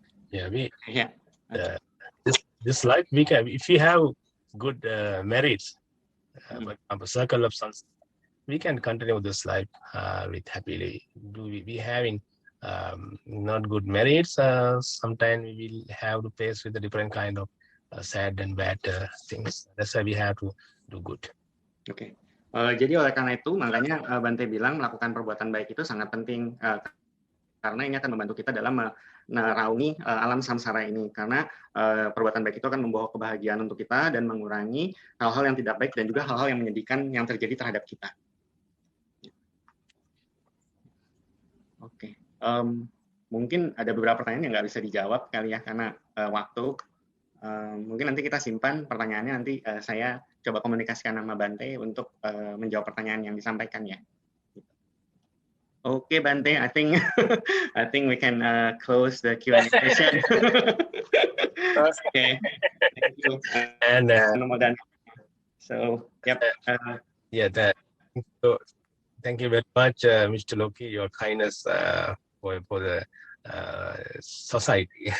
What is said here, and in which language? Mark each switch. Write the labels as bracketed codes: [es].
[en] Yeah, this life we can, if we have good merits, a circle of suns, we can continue this life with happily. Do we be having not good merits? Sometimes we will have to face with a different kind of sad and bad things. That's why we have to do good. [id] Oke. Jadi oleh karena itu makanya Bante bilang melakukan perbuatan baik itu sangat penting karena ini akan membantu kita dalam meneraungi alam samsara ini. Karena perbuatan baik itu akan membawa kebahagiaan untuk kita dan mengurangi hal-hal yang tidak baik dan juga hal-hal yang menyedihkan yang terjadi terhadap kita. Oke. Mungkin ada beberapa pertanyaan yang nggak bisa dijawab kali ya karena waktu. Mungkin nanti kita simpan pertanyaannya, nanti saya coba komunikasikan sama Bante untuk menjawab pertanyaan yang disampaikan ya. [en] Oke, Bante, I think we can close the Q&A session. Okay, thank you. And so, yep. So thank you very much, Mr. Loki, your kindness for the society.